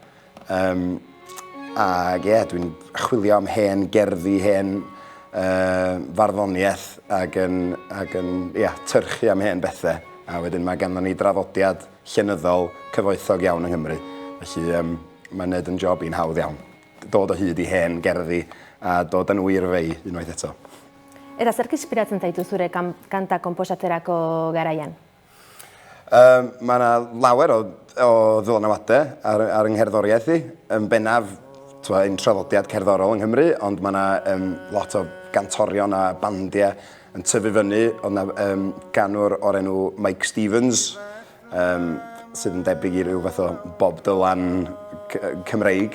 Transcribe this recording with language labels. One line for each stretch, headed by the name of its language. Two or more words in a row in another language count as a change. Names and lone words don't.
Welsh: Ac dwi'n chwilio am hen gerddi, hen farddoniaeth ac yn tyrchu am hen bethau. A wedyn mae ganddo ni draddodiad llenyddol cyfoethog iawn yng Nghymru. Felly mae'n neud yn job i'n hawdd iawn. Dod o hyd i hen gerddi a dod yn wir fei unwaith eto.
Basque: Eta zerk inspiratzen zaitu zure kanta konposatzerako garaian?
Welsh: Mae yna lawer o ddylanwadau ar yng ngherddoriaeth i. Yn bennaf, ein traddodiad cerddorol yng Nghymru, ond mae yna lot o gantorion a bandiau yn tyfu fyny. Oedd yna ganwr o'r enw Mike Stevens, sydd yn debyg i ryw fath o Bob Dylan Cymreig.